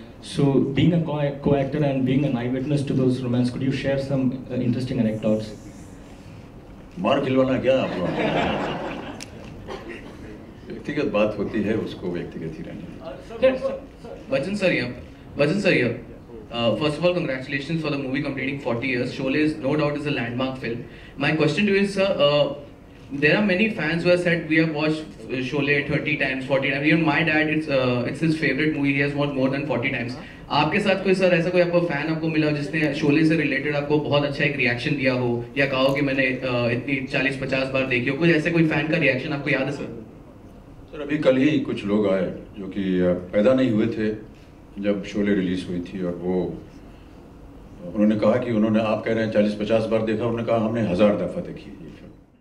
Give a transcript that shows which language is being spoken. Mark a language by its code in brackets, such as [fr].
[en] So, being a co-actor and being an eyewitness to those romance, could you share some interesting anecdotes? [hi] मार खिलवाना क्या आप लोग? व्यक्तिगत बात होती है, उसको व्यक्तिगत ही रहना। [en] Bachchan sir here. First of all, congratulations for the movie completing 40 years. Sholay is no doubt is a landmark film. My question to you is, sir, there are many fans who have said we have watched Sholay 30 times, 40 times. Even my dad, it's his favorite movie. He has watched more than 40 times. [hi] आपके साथ कोई sir ऐसा कोई आपको fan आपको मिला जिसने शोले से रिलेटेड आपको बहुत अच्छा एक रिएक्शन दिया हो, या कहा हो कि मैंने इतनी 40-50 बार देखी हो, कुछ ऐसे कोई फैन का रिएक्शन आपको याद है सर? सर, अभी कल ही कुछ लोग आए जो कि पैदा नहीं हुए थे जब शोले रिलीज हुई थी, और वो उन्होंने कहा कि आप कह रहे हैं 40-50 बार देखा, उन्होंने कहा हमने 1000 दफ़ा देखी ये फिल्म।